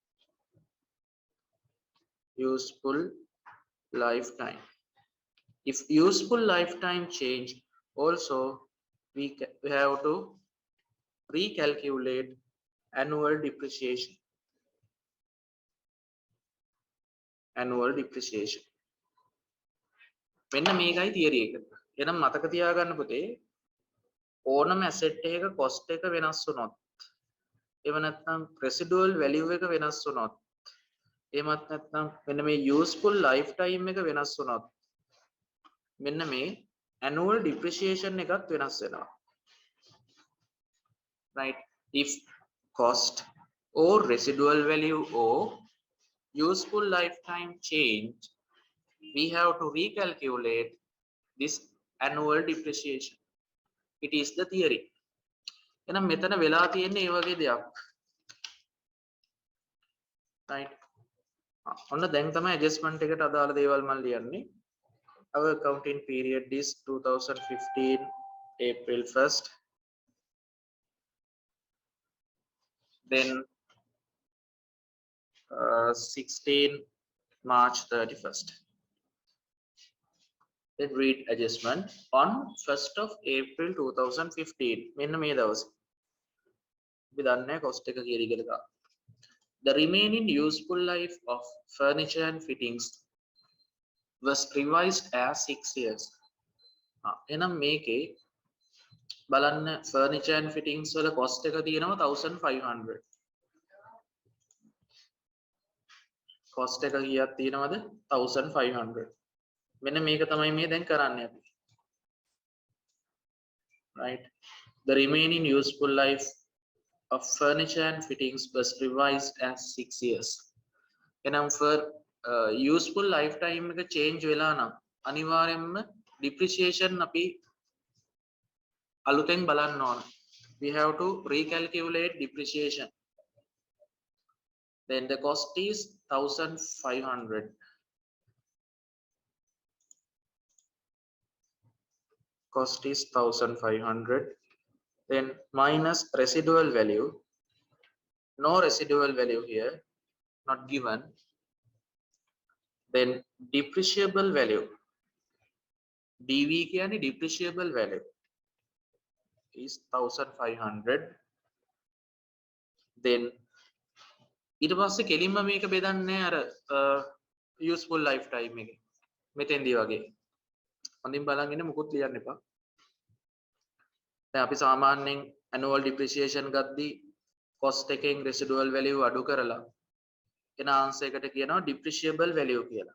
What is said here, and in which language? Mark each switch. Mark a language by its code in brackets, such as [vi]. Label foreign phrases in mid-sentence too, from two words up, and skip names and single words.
[en] Useful lifetime. If useful lifetime change, also we have to recalculate annual depreciation. Annual depreciation. [si] මෙන්න මේකයි theory එක. එහෙනම් මතක තියාගන්න පුතේ ඕනම asset එකක cost එක වෙනස් වුණොත් එහෙම නැත්නම් [en] residual value [si] එක වෙනස් වුණොත් එහෙමත් නැත්නම් මෙන්න මේ [en] useful lifetime [si] එක වෙනස් වුණොත් මෙන්න මේ [en] annual depreciation [si] එකත් වෙනස් වෙනවා. [en] Right. If cost or residual value or useful lifetime change, we have to recalculate this annual depreciation. It is the theory. [si] එහෙනම් මෙතන වෙලා තියෙන්නේ ඒ වගේ දෙයක්. Right. ඔන්න දැන් තමයි adjustment එකට අදාළ දේවල් මම ලියන්නේ. [en] Our accounting period is 2015 April 1st. Then 16 March 31st. Then read adjustment on 1st of April 2015. [si] මෙන්න මේ දවසේ. අපි දන්නේ cost එක කීයද කියලා. [en] The remaining useful life of furniture and fittings was revised as 6 years. [si] එහෙනම් මේකේ බලන්න [en] furniture and fittings [si] වල cost එක තියෙනවා 1500. cost එක කීයක් තියෙනවද 1500. මෙන්න මේක තමයි මේ දැන් කරන්නේ අපි. Right. [en] The remaining useful life of furniture and fittings was revised as 6 years. [si] එහෙනම් [en] for useful lifetime [si] එක change වෙලා නම් අනිවාර්යෙන්ම depreciation අපි අලුතෙන් බලන්න ඕන. [en] We have to recalculate depreciation. Then the cost is 1500. Cost is 1500. Then minus residual value. No residual value here, not given. Then depreciable value. DV කියන්නේ depreciable value is 1500. [si] Then ඊට පස්සේ කෙලින්ම මේක බෙදන්නේ අර [en] useful lifetime [si] එකේ මෙතෙන්දී වගේ හොඳින් බලන් ඉන්න මුකුත් ලියන්න එපා. දැන් අපි සාමාන්‍යයෙන් [en] annual depreciation [si] ගද්දී cost එකෙන් [en] residual value [si] අඩු කරලා එන answer එකට කියනවා [en] depreciable value [si] කියලා.